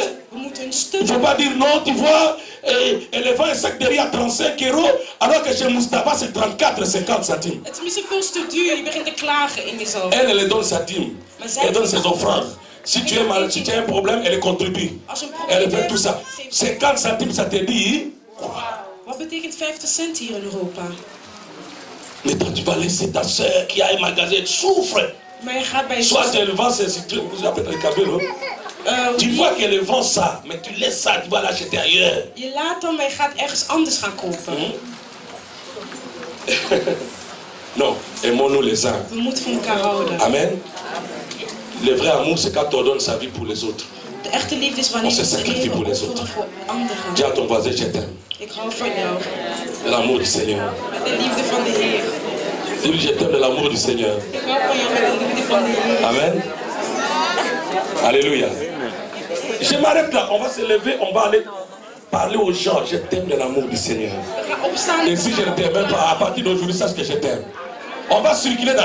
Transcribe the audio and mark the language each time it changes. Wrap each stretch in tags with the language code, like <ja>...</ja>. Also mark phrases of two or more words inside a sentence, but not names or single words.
<fr>Il ne faut pas dire non, tu vois, elle vend un sac de riz à 35 €, alors que chez Moustapha c'est 34,50 centimes. Elle donne sa dîme, elle donne ses offrandes. Si tu es malade, si tu as un problème, elle contribue. Elle fait tout ça. 50 centimes, ça te dit.</fr> <nl>Wat betekent 50 cent hier in Europa?</nl> <fr>Mais toi, tu vas laisser ta soeur qui a un magasin, elle souffre. Soit elle vend ses citrons, vous appelez le cabello. Tu vois qu'elle vend ça, mais tu laisses ça, tu vas l'acheter ailleurs.</fr> <nl>Je laat dan, maar je gaat ergens anders gaan kopen.</nl> <fr>Non, aimons-nous les uns.</fr> <nl>We moeten van elkaar houden. Amen.</nl> <fr>Le vrai amour, c'est quand on donne sa vie pour les autres.</fr> <nl>De echte liefde is wanneer je het leven opofferen voor anderen.</nl> <fr>Dis à ton voisin, je t'aime.</fr> <nl>Ik hou van jou.</nl> <fr>L'amour du Seigneur.</fr> <nl>Met de liefde van de Heer.</nl> <fr>Dis, je t'aime de l'amour du Seigneur.</fr> <nl>Ik hou van jou met de liefde van de Heer.</nl> <fr>Amen. Alléluia. Je m'arrête là, on va se lever, on va aller parler aux gens. Je t'aime de l'amour du Seigneur. Et si je ne t'aime pas, à partir d'aujourd'hui, sache que je t'aime. On va circuler dans</fr>